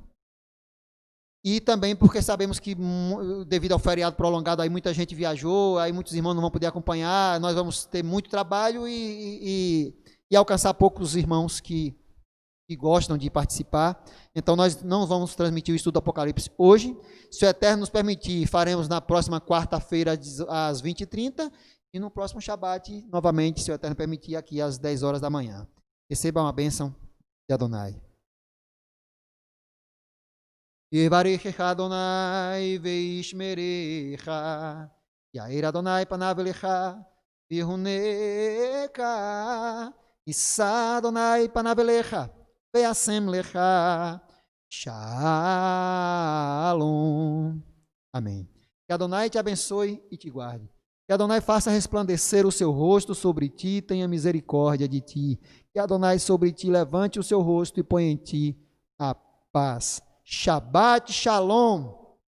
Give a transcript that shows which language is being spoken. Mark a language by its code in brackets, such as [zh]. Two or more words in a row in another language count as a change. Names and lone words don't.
[pt] E também porque sabemos que, devido ao feriado prolongado, aí muita gente viajou, aí muitos irmãos não vão poder acompanhar, nós vamos ter muito trabalho e alcançar poucos irmãos que gostam de participar. Então nós não vamos transmitir o estudo do Apocalipse hoje. Se o Eterno nos permitir, faremos na próxima quarta-feira às 20h30 e no próximo Shabat, novamente, se o Eterno permitir, aqui às 10 horas da manhã. Recebam a bênção de Adonai. [he] יברכך אדני וישמרך, יאר אדני פניו אליך ויחנך, ישא אדני פניו אליך וישם לך שלום. [pt] Amém. Que Adonai te abençoe e te guarde. Que Adonai faça resplandecer o seu rosto sobre ti e tenha misericórdia de ti. Que Adonai sobre ti levante o seu rosto e ponha em ti a paz. [he] שבת שלום.